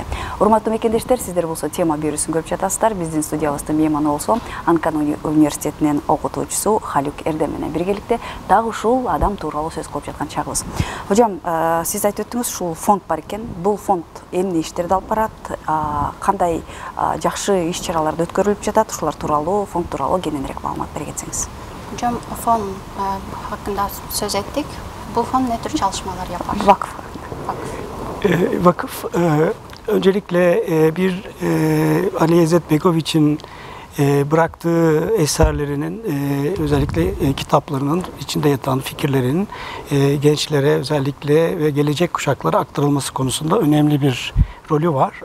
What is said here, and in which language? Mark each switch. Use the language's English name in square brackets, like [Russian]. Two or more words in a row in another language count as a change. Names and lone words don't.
[Kyrgyz] Урматтуу мекендештер, сиздер болсо тема берүүсүн көрүп жатасыздар. Биздин студиябыздын мейманы болсо Анкан университетинин окутуучусу Халюк Эрдем менен биргеликте дагы ушул адам тууралуу сөз кылып жаткан чагыбыз. Хожам, сиз айтып өттүңүз, ушул фонд бар экен. Бул фонд эмне иштерди алып барат? Кандай жакшы иш-чараларды өткөрүлүп жатат? Ушулар тууралуу, фонд тууралуу кененирээк маалымат бере кетсеңиз. [Turkish] Fon hakkında söz ettik. Bu fon ne tür çalışmalar yapar? Vakıf. Vakıf öncelikle bir Alija Izetbegović'in bıraktığı eserlerinin özellikle kitaplarının içinde yatan fikirlerinin gençlere özellikle ve gelecek kuşaklara aktarılması konusunda önemli bir rolü var.